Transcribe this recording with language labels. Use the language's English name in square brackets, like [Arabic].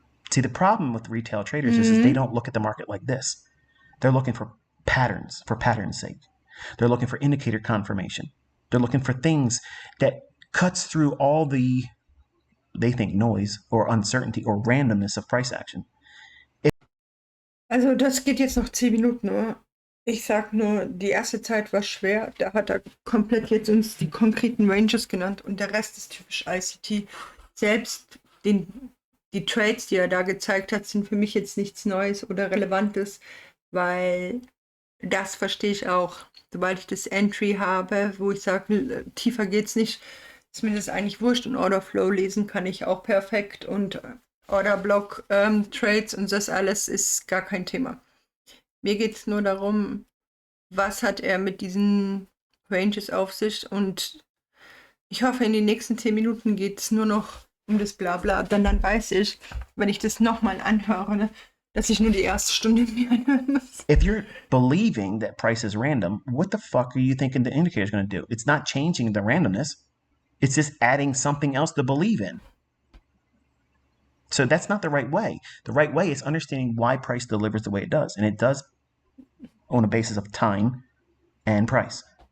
[English] See, the problem with retail traders is they don't look at the market like this. They're looking for patterns for pattern's sake. They're looking for indicator confirmation. They're looking for things that cuts through all the, they think, noise or uncertainty or randomness of price action. [German] Also das geht jetzt noch 10 Minuten, oder? Ich sag nur, die erste Zeit war schwer. Da hat er komplett jetzt uns die konkreten Ranges genannt und der Rest ist typisch ICT. Selbst die Trades, die er da gezeigt hat, sind für mich jetzt nichts Neues oder Relevantes, weil das verstehe ich auch. Sobald ich das Entry habe, wo ich sage, tiefer geht's nicht, ist mir das eigentlich wurscht. Und Orderflow lesen kann ich auch perfekt und Orderblock, Trades und das alles ist gar kein Thema. Mir geht es nur darum, was hat er mit diesen Ranges auf sich, und ich hoffe, in den nächsten 10 Minuten geht es nur noch um das Blabla, denn dann weiß ich, wenn ich das nochmal anhöre, ne, dass ich nur die erste Stunde mir anhören muss. [English] If you're believing that price is random, what the fuck are you thinking the indicator is going to do? It's not changing the randomness. It's just adding something else to believe in. So that's not the right way. The right way is understanding why price delivers the way it does. And it does on a basis of time and price.